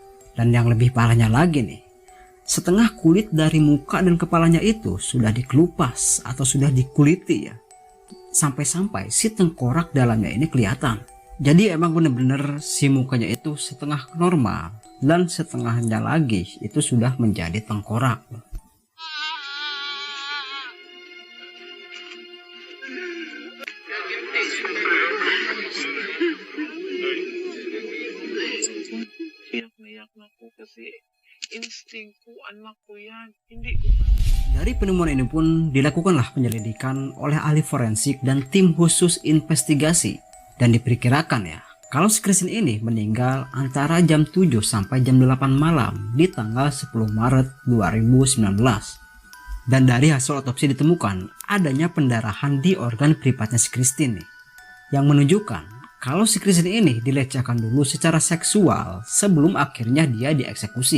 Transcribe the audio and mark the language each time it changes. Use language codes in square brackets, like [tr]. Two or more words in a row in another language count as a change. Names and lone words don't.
[id] Dan yang lebih parahnya lagi nih, setengah kulit dari muka dan kepalanya itu sudah dikelupas atau sudah dikuliti ya. Sampai-sampai si tengkorak dalamnya ini kelihatan. Jadi emang bener-bener si mukanya itu setengah normal dan setengahnya lagi itu sudah menjadi tengkorak. [tl] Iyak-iyak naku kasi insting ko, anak ko yan. Hindi ko [id] Dari penemuan ini pun dilakukanlah penyelidikan oleh ahli forensik dan tim khusus investigasi. Dan diperkirakan ya, kalau si Christine ini meninggal antara jam 7 sampai jam 8 malam di tanggal 10 Maret 2019. Dan dari hasil otopsi ditemukan adanya pendarahan di organ privatnya si Christine nih, yang menunjukkan kalau si Christine ini dilecehkan dulu secara seksual sebelum akhirnya dia dieksekusi.